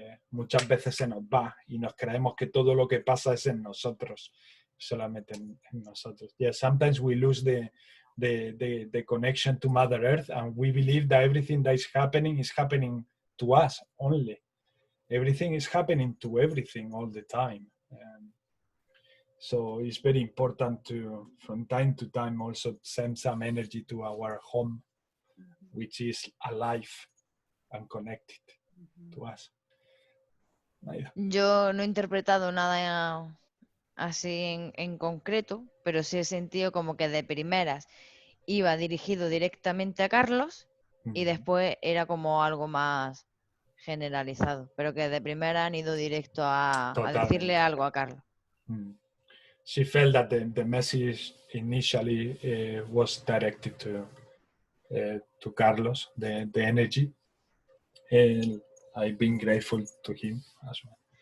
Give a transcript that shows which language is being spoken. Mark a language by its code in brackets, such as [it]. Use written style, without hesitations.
[es] Muchas veces se nos va y nos creemos que todo lo que pasa es en nosotros, solamente en nosotros. [en] Yeah, sometimes we lose the connection to Mother Earth, and we believe that everything that is happening to us only. Everything is happening to everything all the time. So it's very important to, from time to time, also send some energy to our home, which is alive and connected to us. Naida. [es] Yo no he interpretado nada así en concreto, pero sí he sentido como que de primeras iba dirigido directamente a Carlos y después era como algo más generalizado, pero que de primera han ido directo a decirle algo a Carlos. [en] She felt that the message initially was directed to Carlos, the energy, and I've been grateful to him as well.